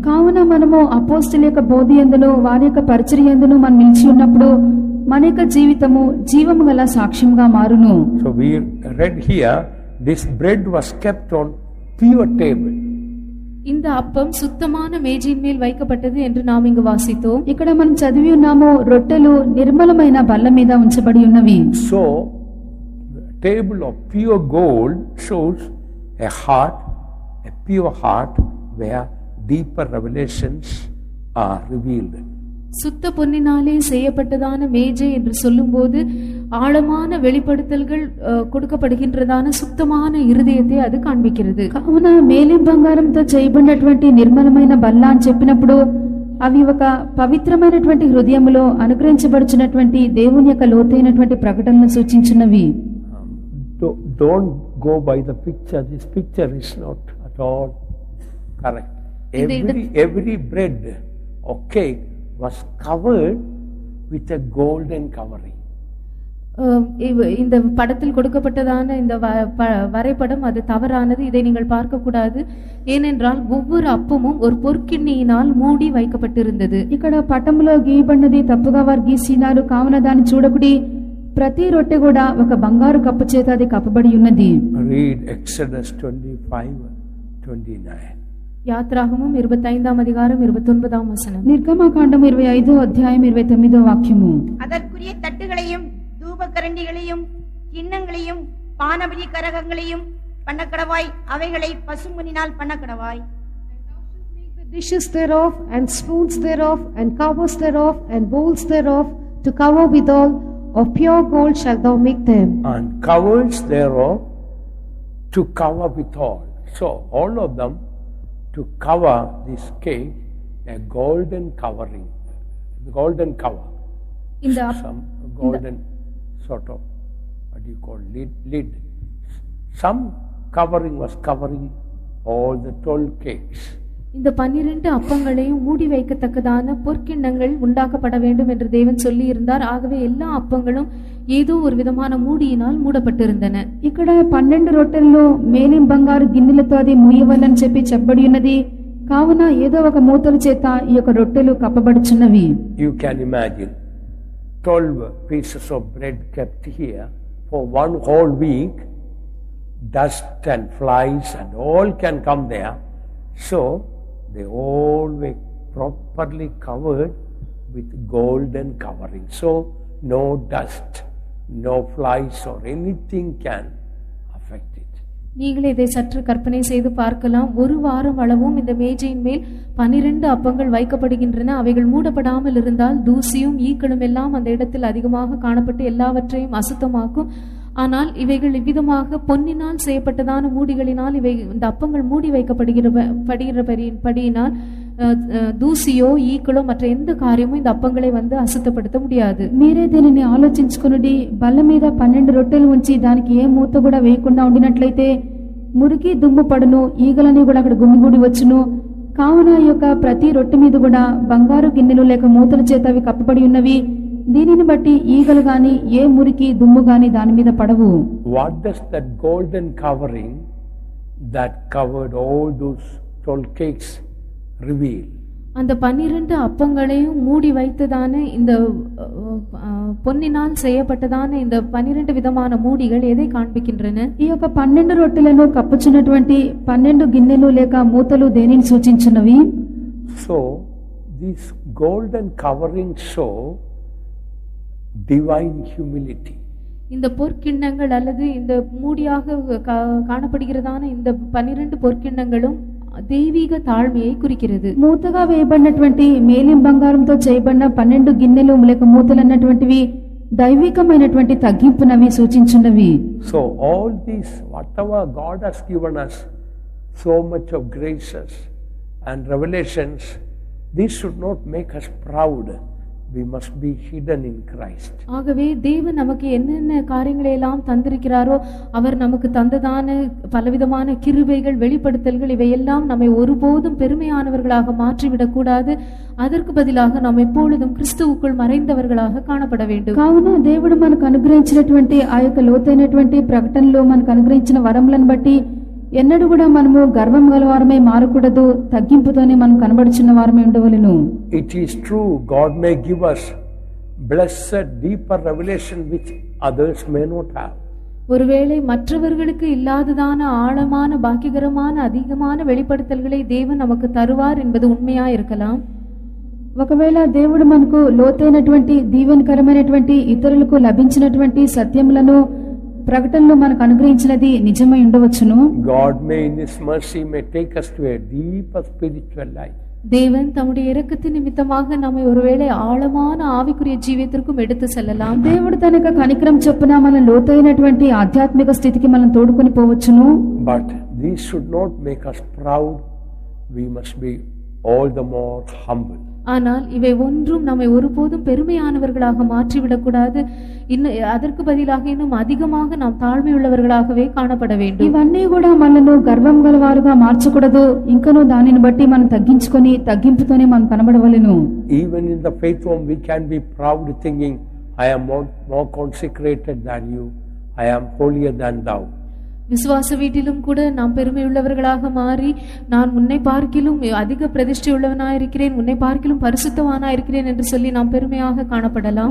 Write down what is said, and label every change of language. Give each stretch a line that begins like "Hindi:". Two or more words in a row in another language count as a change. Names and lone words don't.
Telugu: కావున మనము అపోస్తలుల యొక్క బోధ యందును వారి యొక్క పరిచర్య యందును మనం నిలిచి ఉన్నప్పుడు మన యొక్క జీవితము జీవము గల సాక్ష్యంగా మారును.
English: So we read here, this bread was kept on pure table.
Tamil: இந்த அப்பம் சுத்தமான மேஜையின் மேல் வைக்கப்பட்டது என்று நாம் இங்கு வாசித்தோம்.
Telugu: ఇక్కడ మనం చదివి ఉన్నాము, రొట్టెలు నిర్మలమైన బల్ల మీద ఉంచబడి ఉన్నవి.
English: So the table of pure gold shows a heart, a pure heart where deeper revelations are revealed.
Tamil: சுத்த பொன்னினாலே செய்யப்பட்டதான மேஜை என்று சொல்லும்போது ஆழமான வெளிப்படுத்தல்கள் கொடுக்கப்படுகின்றதான சுத்தமான இருதயத்தை அது காண்பிக்கிறது.
Telugu: కావున మేలిం బంగారంతో చేయబడినటువంటి నిర్మలమైన బల్ల అని చెప్పినప్పుడు అవి ఒక పవిత్రమైనటువంటి హృదయములో అనుగ్రహించబడుచున్నటువంటి దేవుని యొక్క లోతైనటువంటి ప్రకటనను సూచించున్నవి.
English: Don't go by the picture. This picture is not at all correct. Every bread or cake was covered with a golden covering.
Tamil: இந்த படத்தில் கொடுக்கப்பட்டதான இந்த வரைபடம் அது தவறானது. இதை நீங்கள் பார்க்க கூடாது. ஏனென்றால் ஒவ்வொரு அப்பமும் ஒரு பொற்கிண்ணியினால் மூடி வைக்கப்பட்டிருந்தது.
Telugu: ఇక్కడ పటంలో గీయబడినది తప్పుగా వారు గీసినారు కావున దాన్ని చూడకుడి. ప్రతి రొట్టె కూడా ఒక బంగారు కప్పు చేత అది కప్పబడి ఉన్నది.
English: Read Exodus 25:29.
Tamil: யாத்திராகமம் 25ஆம் அதிகாரம் 29ஆம் வசனம்.
Telugu: నిర్గమకాండం 25వ అధ్యాయం 29వ వాక్యము.
Tamil: அதற்குரிய தட்டுகளையும் தூபக்கரண்டிகளையும் கிண்ணங்களையும் பானபலி கரகங்களையும் பண்ணக்கடவாய், அவைகளை பசும்பொன்னினால் பண்ணக்கடவாய்.
English: The dishes thereof and spoons thereof and covers thereof and bowls thereof to cover withal of pure gold shalt thou make them. And covers thereof to cover withal. So all of them to cover this cake, a golden covering, the golden cover.
Tamil: இந்த
English: Some golden sort of, what do you call, lid. Some covering was covering all the 12 cakes.
Tamil: இந்த 12 அப்பங்களையும் மூடி வைக்கத்தக்கதான பொற்கிண்ணங்கள் உண்டாக்கப்பட வேண்டும் என்று தேவன் சொல்லி இருந்தார். ஆகவே எல்லா அப்பங்களும் ஏதோ ஒரு விதமான மூடியினால் மூடப்பட்டிருந்தன.
Telugu: ఇక్కడ 12 రొట్టెల్లో మేలిం బంగారు గిన్నెలతో అది మూయవలని చెప్పి చెప్పబడి ఉన్నది. కావున ఏదో ఒక మూతల చేత ఈ యొక్క రొట్టెలు కప్పబడుచున్నవి.
English: You can imagine 12 pieces of bread kept here for one whole week. Dust and flies and all can come there. So they all were properly covered with golden covering. So no dust, no flies or anything can affect it.
Tamil: நீங்களே இதை சற்று கற்பனை செய்து பார்க்கலாம். ஒரு வாரம் அளவும் இந்த மேஜையின் மேல் 12 அப்பங்கள் வைக்கப்படுகின்றன. அவைகள் மூடப்படாமல் இருந்தால் தூசியும் ஈக்களும் எல்லாம் அந்த இடத்தில் அதிகமாக காணப்பட்டு எல்லாவற்றையும் அசுத்தமாக்கும். ஆனால் இவைகள் இவ்விதமாக பொன்னினால் செய்யப்பட்டதான மூடிகளினால் இவை இந்த அப்பங்கள் மூடி வைக்கப்படுகிறபடியினால் தூசியோ ஈக்களோ మற்ற எந்த కార్యమో இந்த அப்பங்களை வந்து అశుద్ధపడత முடியாது.
Telugu: మీరే దీనిని ఆలోచించుకొనుడి. బల్ల మీద 12 రొట్టెలు ఉంచి దానికి ఏ మూత కూడా వేయకుండా ఉండినట్లయితే మురికి దుమ్ము పడును, ఈగలని కూడా అక్కడ గుమిగూడి వచ్చును. కావున ఈ యొక్క ప్రతి రొట్టె మీద కూడా బంగారు గిన్నెలు లేక మూతల చేత అవి కప్పబడి ఉన్నవి. దీనిని బట్టి ఈగలు గాని ఏ మురికి దుమ్ము గాని దాని మీద పడవు.
English: What does that golden covering that covered all those 12 cakes reveal?
Tamil: அந்த 12 அப்பங்களையும் மூடி வைத்ததான இந்த பொன்னினால் செய்யப்பட்டதான இந்த 12 விதமான மூடிகள் எதை காண்பிக்கின்றன?
Telugu: ఈ యొక్క 12 రొట్టెలను కప్పుచున్నటువంటి 12 గిన్నెలు లేక మూతలు దేనిని సూచించున్నవి?
English: So these golden coverings show divine humility.
Tamil: இந்த பொற்கிண்ணங்கள் அல்லது இந்த மூடியாக காணப்படுகிறதான இந்த 12 பொற்கிண்ணங்களும் தெய்வீக தாழ்மையை குறிக்கிறது.
Telugu: మూతగా వేయబడినటువంటి మేలిం బంగారంతో చేయబడిన 12 గిన్నెలు లేక మూతలు అన్నటువంటివి దైవికమైనటువంటి తగ్గింపునవి సూచించున్నవి.
English: So all these whatever God has given us, so much of graces and revelations, this should not make us proud. We must be hidden in Christ.
Tamil: ஆகவே தேவன் நமக்கு என்னென்ன காரியங்களை எல்லாம் தந்திருக்கிறாரோ அவர் நமக்கு தந்ததான பலவிதமான கிருபைகள் வெளிப்படுத்தல்கள் இவையெல்லாம் நம்மை ஒருபோதும் பெருமையானவர்களாக மாற்றிவிடக் கூடாது. அதற்கு பதிலாக நாம் எப்பொழுதும் கிறிஸ்துவுக்குள் மறைந்தவர்களாக காணப்பட வேண்டும்.
Telugu: కావున దేవుడు మనకు అనుగ్రహించినటువంటి ఆ యొక్క లోతైనటువంటి ప్రకటనలో మనకు అనుగ్రహించిన వరములను బట్టి ఎన్నడూ కూడా మనము గర్వం గలవారమై మారకూడదు. తగ్గింపుతోనే మనం కనబడుచున్న వారమై ఉండవలెను.
English: It is true, God may give us blessed deeper revelation which others may not have.
Tamil: ஒருவேளை மற்றவர்களுக்கு இல்லாததான ஆழமான பாக்கியகரமான அதிகமான வெளிப்படுத்தல்களை தேவன் நமக்கு தருவார் என்பது உண்மையா இருக்கலாம்.
Telugu: ఒకవేళ దేవుడు మనకు లోతైనటువంటి దీవెనకరమైనటువంటి ఇతరులకు లభించినటువంటి సత్యములను ప్రకటనలో మనకు అనుగ్రహించినది నిజమై ఉండవచ్చును.
English: God may in His mercy may take us to a deeper spiritual life.
Tamil: தேவன் தம்முடைய இரக்கத்தின் நிமித்தமாக நம்மை ஒருவேளை ஆழமான ஆவிக்குரிய జీవితத்திற்கும் எடுத்து செல்லலாம்.
Telugu: దేవుడు తన యొక్క కనికరం చొప్పున మన లోతైనటువంటి ఆధ్యాత్మిక స్థితికి మనం తోడుకొని పోవచ్చును.
English: But these should not make us proud. We must be all the more humble.
Tamil: ஆனால் இவை ஒன்றும் நம்மை ஒருபோதும் பெருமையானவர்களாக மாற்றிவிடக்கூடாது. இன்னும் அதற்கு பதிலாக இன்னும் அதிகமாக நாம் தாழ்மையுள்ளவர்களாகவே காணப்பட வேண்டும்.
Telugu: ఇవన్నీ కూడా మనను గర్వం గలవారుగా మార్చకూడదు. ఇంకనూ దానిని బట్టి మనం తగ్గించుకొని తగ్గింపుతోనే మనం కనబడవలెను.
English: Even in the faith home we can be proud, thinking, I am more consecrated than you, I am holier than thou.
Tamil: விசுவாச வீட்டிலும் கூட நாம் பெருமையுள்ளவர்களாக மாறி, நான் உன்னை பார்க்கிலும் அதிக பிரதிஷ்டை உள்ளவனாயிருக்கிறேன், உன்னை பார்க்கிலும் பரிசுத்தவானாயிருக்கிறேன் என்று சொல்லி நாம் பெருமையாக காணப்படலாம்.